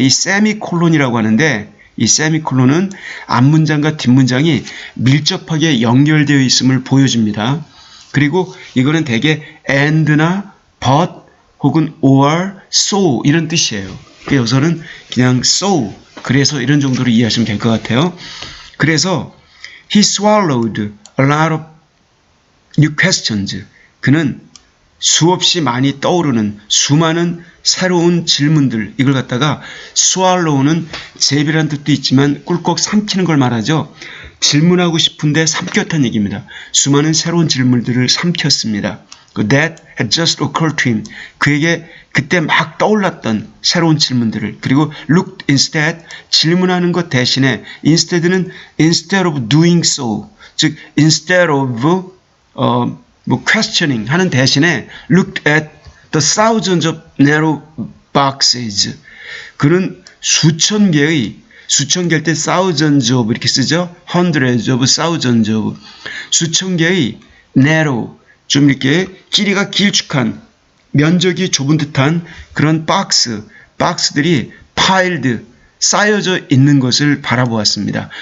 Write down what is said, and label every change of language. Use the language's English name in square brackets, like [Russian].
[Korean] 이 세미콜론이라고 하는데 이 세미콜론은 앞문장과 뒷문장이 밀접하게 연결되어 있음을 보여줍니다. 그리고 이거는 대개 and나 but 혹은 or, so 이런 뜻이에요. 여기서는 그냥 so, 그래서 이런 정도로 이해하시면 될 것 같아요. 그래서 [English] he swallowed a lot of new questions. [Korean] 그는 수없이 많이 떠오르는 수많은 새로운 질문들 이걸 갖다가 swallow는 제비라는 뜻도 있지만 꿀꺽 삼키는 걸 말하죠. 질문하고 싶은데 삼켰다는 얘기입니다. 수많은 새로운 질문들을 삼켰습니다. [English] That had just occurred to him. [Korean] 그에게 그때 막 떠올랐던 새로운 질문들을. [English] 그리고 looked instead, [Korean] 질문하는 것 대신에 [English] instead는 instead of doing so, 즉 instead of questioning [Korean] 하는 대신에 [English] looked at the thousands of narrow boxes. [Korean] 그는 수천 개일 때 thousands of 이렇게 쓰죠. [English] hundreds of, thousands of. [Korean] 수천 개의 narrow, 좀 이렇게 길이가 길쭉한, 면적이 좁은 듯한 그런 박스들이 piled, 쌓여져 있는 것을 바라보았습니다.